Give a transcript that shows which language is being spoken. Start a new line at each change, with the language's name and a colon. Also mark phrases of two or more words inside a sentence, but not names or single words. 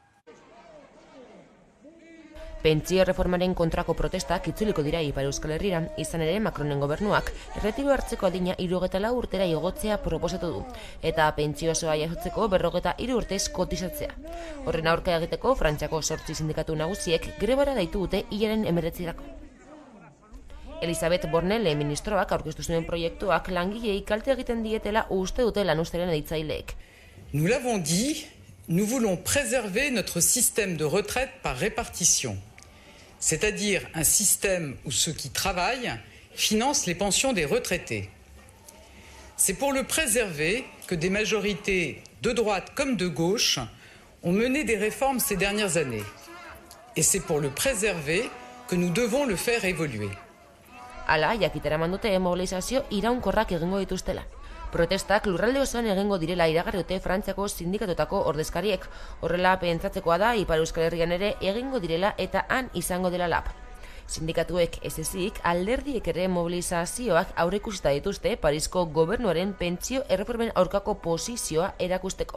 Basque: Pentsio reformaren kontrako protestak itzuliko dira Ipar Euskal Herrira, izan ere Macronen gobernuak erretiro hartzeko adina 74 urtera igotzea proposatu du, eta pentsio osoa jasotzeko 43 urtez kotizatzea. Horren aurka egiteko Frantziako 8 sindikatu nagusiek grebara deitu dute hilaren 19rako. Elisabeth Bornele ministroak aurkeztu zuen proiektuak langilei kalte egiten dietela uste dute lanuzteren editzaileek.
French: Nous l'avons dit, nous voulons préserver notre système de retraite par répartition, c'est-à-dire un système où ceux qui travaillent financent les pensions des retraités. C'est pour le préserver que des majorités de droite comme de gauche ont mené des réformes ces dernières années. Et c'est pour le préserver que nous devons le faire évoluer.
Basque: Hala, jakitera mandute mobilizazio iraunkorrak egingo dituztela. Protestak lurralde osoan egingo direla iragarri dute Frantziako sindikatutako ordezkariek. Horrela pentsatzekoa da Ipar Euskal Herrian ere egingo direla eta han izango dela lab. Sindikatuek ez ezik, alderdiek ere mobilizazioak aurreikusita dituzte Parisko gobernuaren pentsio erreformen aurkako posizioa erakusteko.